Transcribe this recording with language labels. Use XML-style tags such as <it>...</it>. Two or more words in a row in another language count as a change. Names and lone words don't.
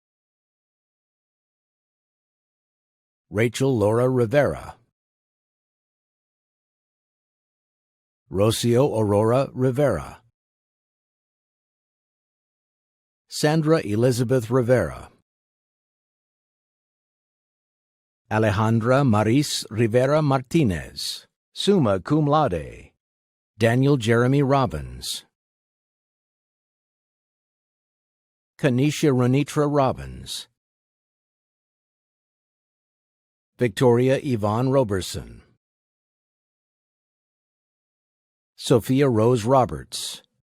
<en>Rivera. Rachel Laura Rivera. Rocio Aurora Rivera. Sandra Elizabeth Rivera. Alejandra Maris Rivera Martinez,</en> <la>summa cum laude.</la> <en>Daniel Jeremy Robbins. Kanisha Renitra Robbins. Victoria Yvonne Roberson. Sophia Rose Roberts.</en>